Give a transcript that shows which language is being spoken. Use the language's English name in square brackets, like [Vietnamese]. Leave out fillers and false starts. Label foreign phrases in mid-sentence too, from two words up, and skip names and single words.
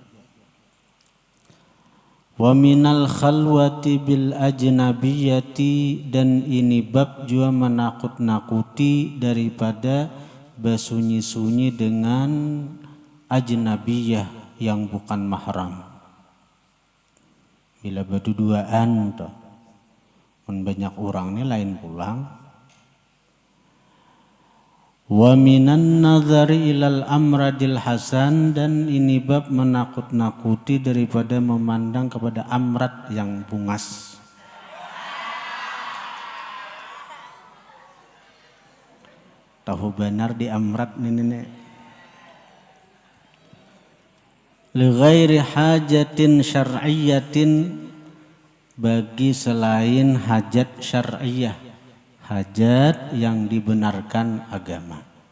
[Arabic] ومن الخلوة بالأجنبية, [Banjar] dan ini bab juga menakut-nakuti daripada bersunyi-sunyi dengan ajnabiyah yang bukan mahram. Bila berduaan toh, banyak orang ni lain pulang. [Arabic] ومن النظر إلى الأمرد الحسن, [Banjar] dan ini bab menakut-nakuti daripada memandang kepada amrad yang bungas. Tahu benar di amrad ini. [Arabic] لغير حاجة شرعية, [Banjar] bagi selain hajat syar'iyah, hajat yang dibenarkan agama.